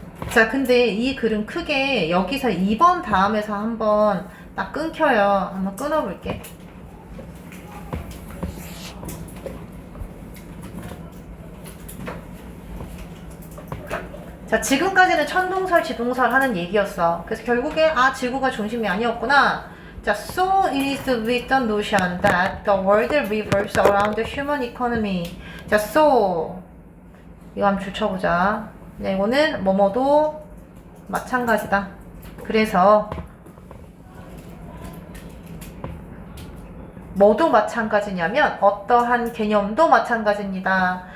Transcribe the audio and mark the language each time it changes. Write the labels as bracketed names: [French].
[Korean] 자, 근데 이 글은 크게 여기서 2번 다음에서 한번 딱 끊겨요. 한번 끊어볼게. 자, 지금까지는 천동설, 지동설 하는 얘기였어. 그래서 결국에 지구가 중심이 아니었구나. [English] 자, so it is with the notion that the world revolves around the human economy. [Korean] 자, so 이거 한번 줄쳐보자. 이거는 뭐뭐도 마찬가지다. 그래서 뭐도 마찬가지냐면 어떠한 개념도 마찬가지입니다.